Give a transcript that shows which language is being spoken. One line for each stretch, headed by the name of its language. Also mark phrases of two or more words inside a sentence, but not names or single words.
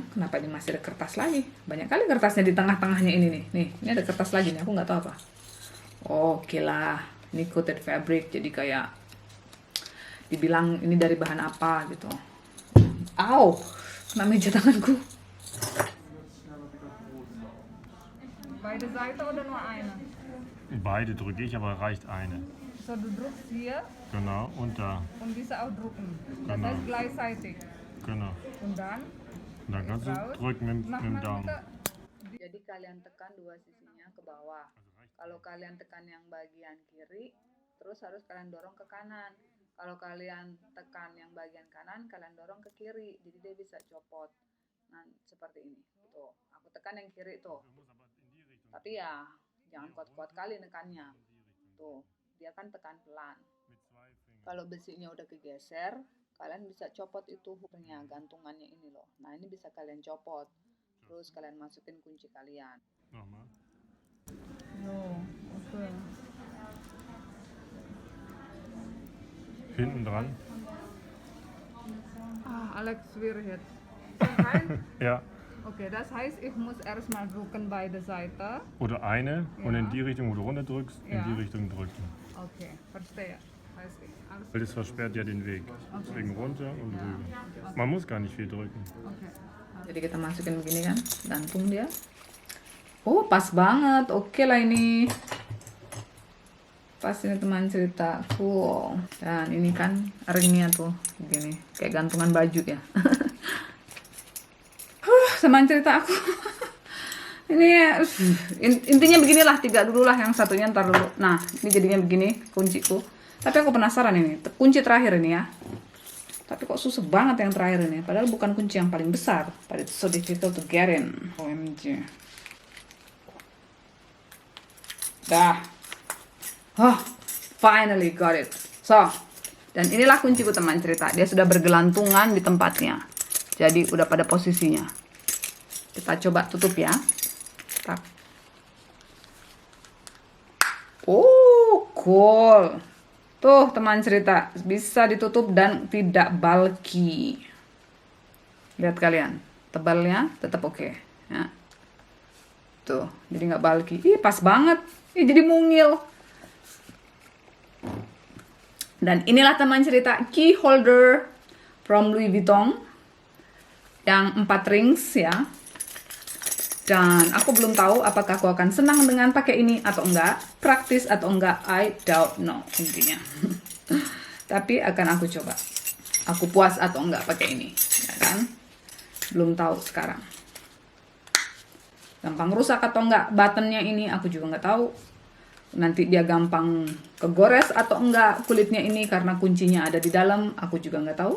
Indonesian: Kenapa ini masih ada kertas lagi? Banyak kali kertasnya di tengah-tengahnya ini nih. Nih, ini ada kertas lagi nih. Aku nggak tahu apa. Oke lah. Ini
English: coated fabric.
Indonesian: Jadi kayak dibilang ini dari bahan apa gitu. Au, kena meja tanganku.
German: Beide Seiten oder nur eine? Beide drücke ich, aber reicht eine. So, du drückst hier Genau, und da. und diese auch drucken. Das Genau. heißt gleichzeitig. Genau. Und dann? Und dann kannst du drücken mit dem Daumen.
Indonesian: Jadi kalian tekan dua sisinya ke bawah. Kalau kalian tekan yang bagian kiri, terus harus kalian dorong ke kanan. Kalau kalian tekan yang bagian kanan, kalian dorong ke kiri. Jadi dia bisa copot. Nah, seperti ini. Tuh, aku tekan yang kiri tuh. Tapi ya, jangan kuat-kuat kali nekannya. Tuh, dia kan tekan pelan. Kalau besinya udah kegeser, kalian bisa copot itu hooknya, gantungannya ini loh. Nah, ini bisa kalian copot. Terus kalian masukin kunci kalian.
German: Nochmal. Oke. Hinten dran. Alex Wirhet. Ja. Okay, das heißt, ich muss erstmal drücken beide Seiten. Oder eine und Ja. in die Richtung, wo du runter drückst, in Ja. die Richtung drücken. Okay, verstehe. Weiß ich. Alles Weil das versperrt ja den Weg. Deswegen runter und rüber. Man muss gar nicht viel drücken. okay.
Indonesian: Jadi kita masukin begini kan, gantung dia. Oh, pas banget. Oke lah ini. Pas ini teman cerita. Cool. Dan ini kan ringnya tuh begini, kayak gantungan baju ya. Teman cerita aku. Ini intinya beginilah, 3 dulu lah, yang satunya ntar dulu. Nah, ini jadinya begini kunciku. Tapi aku penasaran ini, kunci terakhir ini ya. Tapi kok susah banget yang terakhir ini. Padahal bukan kunci yang paling besar.
English: But it's so difficult to get in.
Indonesian: OMG. Dah.
English: Oh, finally got it. So,
Indonesian: dan inilah kunciku teman cerita. Dia sudah bergelantungan di tempatnya. Jadi udah pada posisinya. Kita coba tutup ya. Tak. Oh, cool. Tuh teman cerita, bisa ditutup dan tidak bulky. Lihat kalian, tebalnya tetap oke. Ya. Tuh, jadi nggak bulky. Ih, pas banget. Ih, jadi mungil. Dan inilah teman cerita
English: key holder from Louis Vuitton
Indonesian: yang 4 rings ya. Dan aku belum tahu apakah aku akan senang dengan pakai ini atau enggak, praktis atau enggak,
English: I don't know intinya.
Indonesian: Tapi akan aku coba. Aku puas atau enggak pakai ini, ya kan? Belum tahu sekarang. Gampang rusak atau enggak buttonnya ini, aku juga enggak tahu. Nanti dia gampang kegores atau enggak kulitnya ini karena kuncinya ada di dalam, aku juga enggak tahu.